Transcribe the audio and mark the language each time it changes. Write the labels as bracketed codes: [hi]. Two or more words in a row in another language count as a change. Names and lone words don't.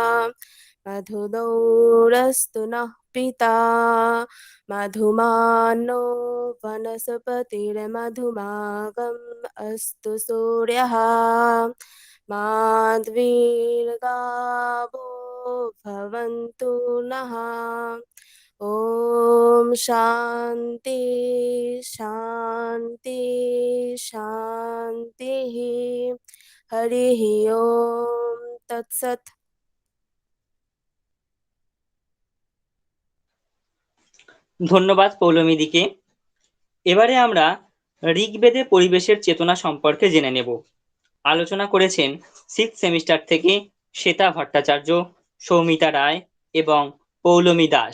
[sa] मधुदौरस्तु नः पिता मधुमानो वनस्पतिर्मधुमागम् अस्तु सूर्यः माध्वीर्गावो भवन्तु नः। ॐ शान्ति शान्ति शान्तिः। हरिः ओम तत्सत्। [bn] ধন্যবাদ পৌলমীদিকে। এবারে আমরা ঋগ্বেদে পরিবেশের চেতনা সম্পর্কে জেনে নেব। আলোচনা করেছেন [en] six semester [bn] থেকে শ্বেতা ভট্টাচার্য, সৌমিতা রায় এবং পৌলমী দাস।